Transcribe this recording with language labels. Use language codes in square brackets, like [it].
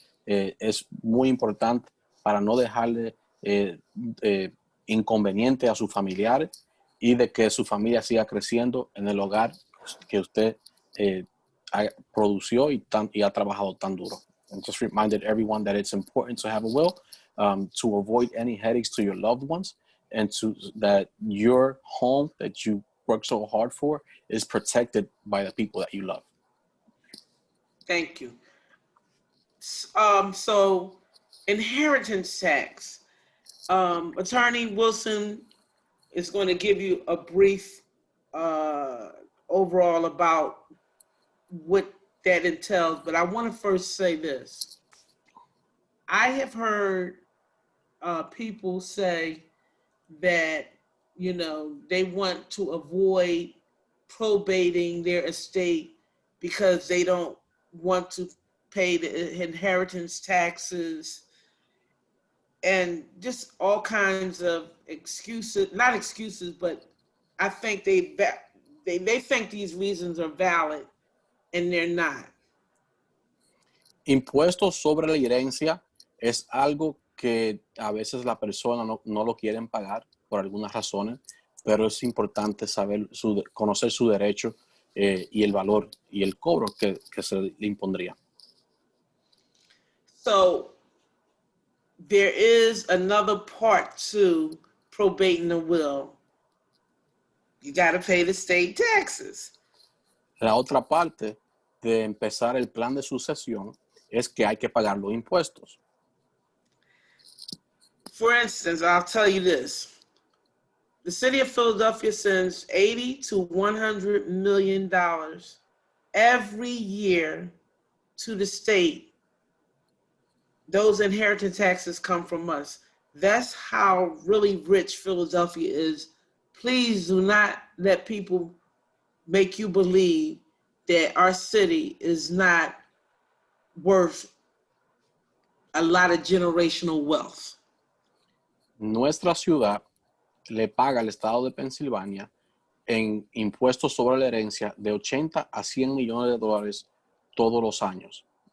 [es] Es muy importante para no dejarle inconveniente a sus familiares y de que su familia siga creciendo en el hogar que usted produció y ha trabajado tan duro. [en] And just reminded everyone that it's important to have a will to avoid any headaches to your loved ones. and that your home that you work so hard for is protected by the people that you love. Thank you. So inheritance tax. Attorney Wilson is going to give you a brief overall about what that entails, but I want to first say this. I have heard people say that, you know, they want to avoid probating their estate because they don't want to pay the inheritance taxes and just all kinds of excuses, not excuses, but I think they think these reasons are valid and they're not. [es] Impuestos sobre la herencia es algo que a veces la persona no lo quieren pagar por algunas razones, pero es importante conocer su derecho y el valor y el cobro que se le impondría. [en] So there is another part to probating a will. You got to pay the state taxes. [es] La otra parte de empezar el plan de sucesión es que hay que pagar los impuestos. [en] For instance, I'll tell you this. The city of Philadelphia sends $80 to $100 million every year to the state. Those inheritance taxes come from us. That's how really rich Philadelphia is. Please do not let people make you believe that our city is not worth a lot of generational wealth. [es] Nuestra ciudad le paga al estado de Pensilvania en impuestos sobre la herencia de 80 a 100 millones de dólares todos los años.